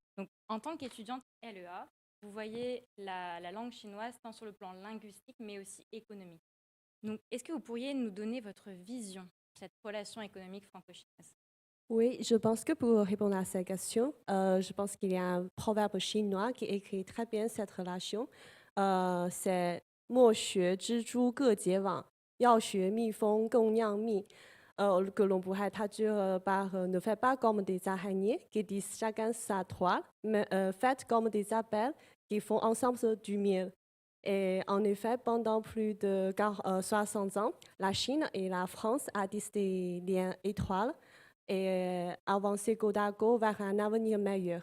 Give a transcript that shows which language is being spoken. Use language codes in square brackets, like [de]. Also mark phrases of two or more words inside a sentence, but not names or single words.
[fr] Donc, en tant qu'étudiante LEA, vous voyez la langue chinoise tant sur le plan linguistique, mais aussi économique. Donc, est-ce que vous pourriez nous donner votre vision de cette relation économique franco-chinoise? Oui, je pense que pour répondre à cette question, je pense qu'il y a un proverbe chinois qui écrit très bien cette relation. [zh] C'est 莫学之珠各结网，要学蜜蜂更酿蜜. [fr] Que l'on pourrait traduire par ne faites pas comme des araignées qui disent chacun sa toile, mais faites comme des abeilles qui font ensemble du miel. Et en effet, pendant plus de 60 ans, la Chine et la France ont tissé des liens étroits et avancé côte à côte vers un avenir meilleur.